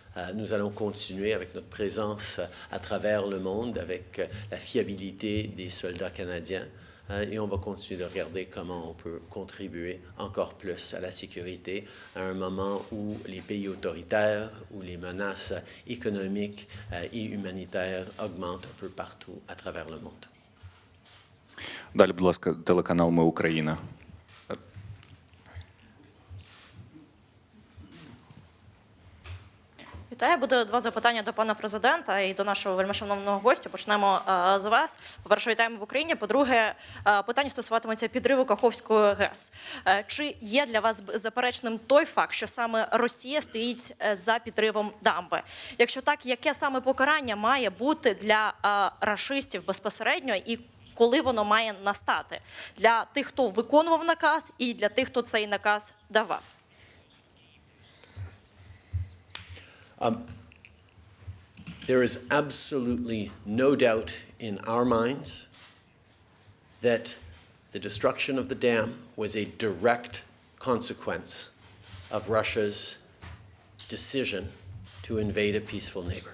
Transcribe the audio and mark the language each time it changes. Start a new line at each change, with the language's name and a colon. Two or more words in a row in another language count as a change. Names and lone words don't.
French: Nous allons continuer avec notre présence à travers le monde, avec la fiabilité des soldats canadiens. Et on va continuer de regarder comment on peut contribuer encore plus à la sécurité à un moment où les pays autoritaires, où les menaces économiques et humanitaires augmentent un peu partout à travers le monde.
Ukrainian: Далі, будь ласка, телеканал «Ми Україна». Вітаю. Буде два запитання до пана президента і до нашого вельмишановного гостя. Почнемо з вас. По-перше, вітаємо в Україні. По-друге, питання стосуватиметься підриву Каховської ГЕС. Чи є для вас заперечним той факт, що саме Росія стоїть за підривом дамби? Якщо так, яке саме покарання має бути для рашистів безпосередньо і коли воно має настати? Для тих, хто виконував наказ, і для тих, хто цей наказ давав?
English: There is absolutely no doubt in our minds that the destruction of the dam was a direct consequence of Russia's decision to invade a peaceful neighbor.